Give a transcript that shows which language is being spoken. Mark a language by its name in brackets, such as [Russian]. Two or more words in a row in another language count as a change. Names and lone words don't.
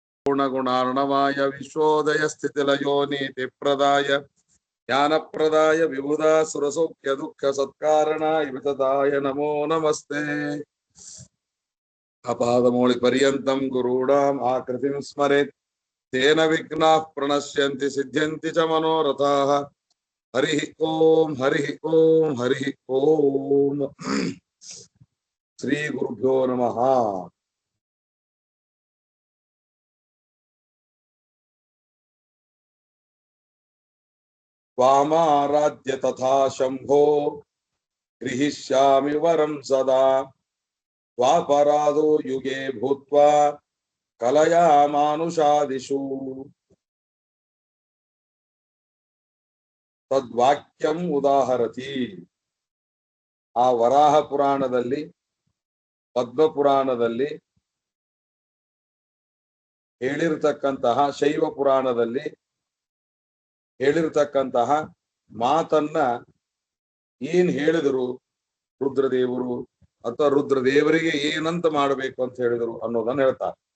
[Sanskrit] गुणगुणार्णवाय विश्वोदय स्थितिलयो नीति प्रदाय ज्ञानप्रदाय विबुधा सुरसौख्य दुःख सत्कारण वितदाय नमो नमस्ते. अपादमौलि पर्यन्तं गुरूणां आकृतिं स्मरेत् तेन विघ्नाः प्रणश्यन्ति सिद्ध्यन्ति च मनोरथाः. हरि ॐ हरि ॐ हरि ॐ. श्री गुरुभ्यो नमः. त्वामाराध्य तथा शम्भो गृहीष्यामि वरं सदा. त्वापराधो युगे भूत्वा कलयामानुषादिषु. तद्वाक्यं उदाहरति. [Kannada] ಆ ವರಾಹ ಪುರಾಣದಲ್ಲಿ, ಪದ್ಮ ಪುರಾಣದಲ್ಲಿ ಹೇಳಿರತಕ್ಕಂತಹ, ಶೈವ ಪುರಾಣದಲ್ಲಿ ಹೇಳಿರತಕ್ಕಂತಹ ಮಾತನ್ನ ಏನ್ ಹೇಳಿದರು ರುದ್ರದೇವರು, ಅಥವಾ ರುದ್ರದೇವರಿಗೆ ಏನಂತ ಮಾಡಬೇಕು ಅಂತ ಹೇಳಿದರು ಅನ್ನೋದನ್ನ ಹೇಳ್ತಾರೆ.